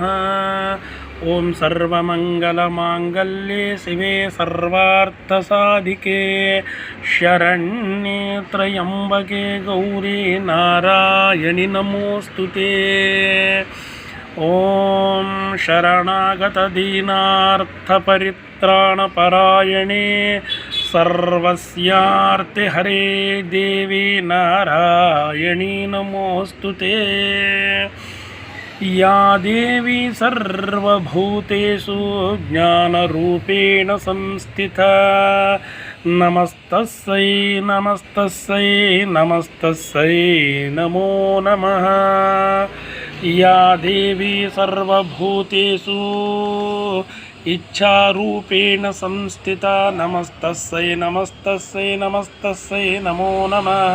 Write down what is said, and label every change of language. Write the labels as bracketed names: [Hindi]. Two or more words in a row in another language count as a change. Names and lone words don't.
[Sanskrit] ఓం సర్వమంగళమాంగళ్యే శివే సర్వార్థసాధికే శరణ్యే త్రయంబకే గౌరీ నారాయణి నమోస్తుతే. ఓం శరణాగత దీనార్థపరిత్రాణపరాయణే సర్వస్యార్తి హరే దేవి నారాయణి నమోస్తుతే. या देवी सर्वभूतेषु ज्ञानरूपेण संस्थिता नमस्तस्यै नमस्तस्यै नमस्तस्यै नमो नमः. या देवी सर्वभूतेषु इच्छारूपेण संस्थिता नमस्तस्यै नमस्तस्यै नमस्तस्यै नमो नमः.